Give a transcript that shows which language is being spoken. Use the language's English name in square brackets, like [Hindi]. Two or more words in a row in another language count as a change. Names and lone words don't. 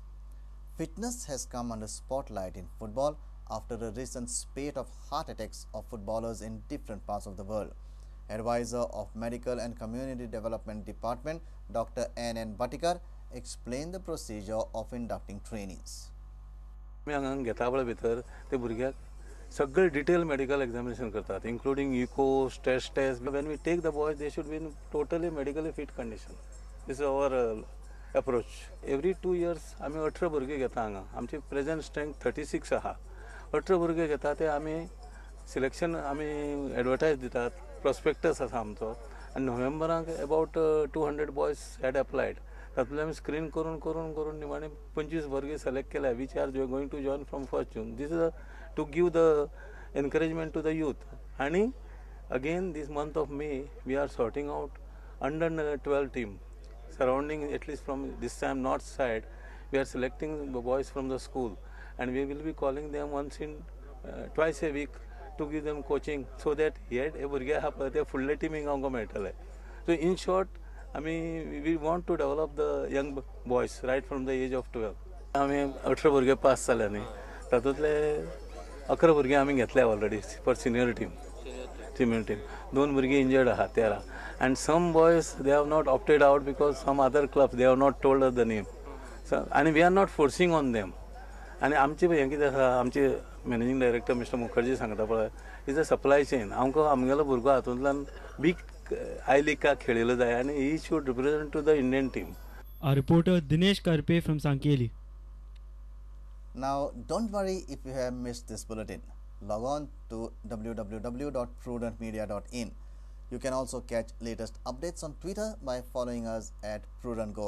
[English] Fitness has come under spotlight in football after a recent spate of heart attacks of footballers in different parts of the world. Advisor of Medical and Community Development Department, Dr. N. Batikar, explained the procedure of inducting trainees. [Konkani] सगळे [English] detail medical examination [Konkani] करतात, [English] including echo, stress test. When we take the boys, they should be in totally medically fit condition. This is our approach. Every 2 years [Konkani] आम्ही 18 भुरगे घेता हांगा. आमची [English] present strength [Konkani] 36 आहा. 18 भुरगे घेता ते आम्ही सिलेक्शन आम्ही एडवर्टाइज दितात. प्रोस्पेक्टस आसा आमचो आनी नोव्हेंबराक [English] about 200 boys had applied. [Konkani] तातूंतले आमी स्क्रीन करून निमाणे 25 भुरगे सिलेक्ट केल्या [English] which are going to join from 1st June. This is to give the encouragement to the youth. And again this month of May we are sorting out under 12 team surrounding, at least from this time north side, we are selecting the boys from the school, and we will be calling them twice a week to give them coaching, so that yet a [Konkani] भुरगे हा पळय ते फुडले टिमीक आमकां मेळटले. [English] So in short, we want to develop the young boys right from the age of 12. [Konkani] आमी 18 भुरगे पास जाले न्ही, तातूंतले 11 भुरगे आमी घेतले [English] already for senior team. [Konkani] दोन भुरगे [English] injured आहात 13, and some boys they have not opted out because some other clubs they have not told us the name. So, and we are not forcing on them. [Konkani] आणि आमचे हें कितें आसा, आमचे [English] managing director [Konkani] मिस्टर मुखर्जी सांगता पळय, [English] is a supply chain. [Konkani] आमगेलो भुरगो हातूंतल्यान बीग आय लीगाक खेळिल्लो जाय, आनी [English] he should represent to the Indian team. Our reporter Dinesh Karpe from Sankeli. Now, don't worry if you have missed this bulletin. Log on to www.prudentmedia.in. You can also catch latest updates on Twitter by following us at Prudent Goa.